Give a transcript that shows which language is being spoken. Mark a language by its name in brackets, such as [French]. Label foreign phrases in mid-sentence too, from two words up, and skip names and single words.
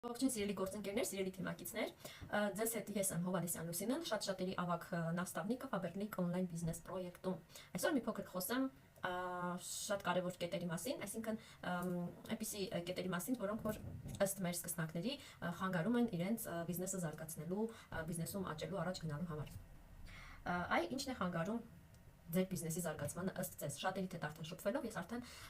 [Armenian] Ողջույն սիրելի գործընկերներ, սիրելի թիմակիցներ, ձեզ հետ ես եմ Հովհաննեսյան Լուսինեն, շատ-շատերի ավագ նաստավնիկը Faberlic [English] on-line business [Armenian] պրոյեկտում։ Այսօր մի փոքր խոսեմ շատ կարևոր կետերի մասին, այսինքն այնպիսի կետերի մասին, որոնք որ ըստ մեր սկսնակների խանգարում են իրենց բիզնեսը զարգացնելու, բիզնեսում աճելու, առաջ գնալու համար։ Այ ինչն է խանգարում ձեր բիզնեսի զարգացմանը ըստ ձեզ։ Շատերի հետ արդեն շփվելով ես արդեն